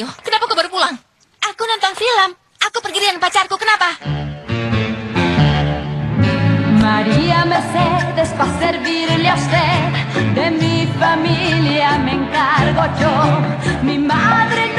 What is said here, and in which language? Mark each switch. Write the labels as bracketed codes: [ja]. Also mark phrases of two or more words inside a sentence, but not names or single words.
[id] Kenapa kau baru pulang? Aku nonton film. Aku pergi dengan pacarku. Kenapa? [es] María Mercedes, pa' servirle a usted, de mi familia me encargo yo. Mi madre